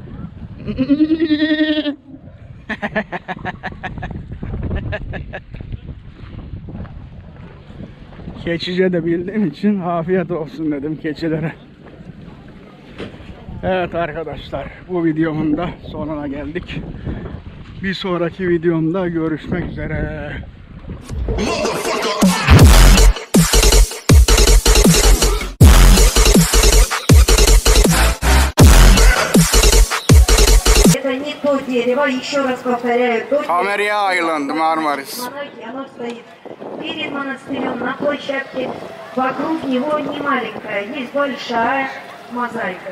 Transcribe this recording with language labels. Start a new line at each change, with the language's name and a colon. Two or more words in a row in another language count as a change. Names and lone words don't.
Turkish: Keçice de bildiğim için afiyet olsun dedim keçilere. Evet arkadaşlar, bu videomun da sonuna geldik. Bir sonraki videomda görüşmek üzere.
Russian: Это не то дерево, еще раз повторяю, то Ameria Island, Marmaris. монахи, оно стоит перед монастырем на площадке, вокруг него не маленькая, есть большая мозаика.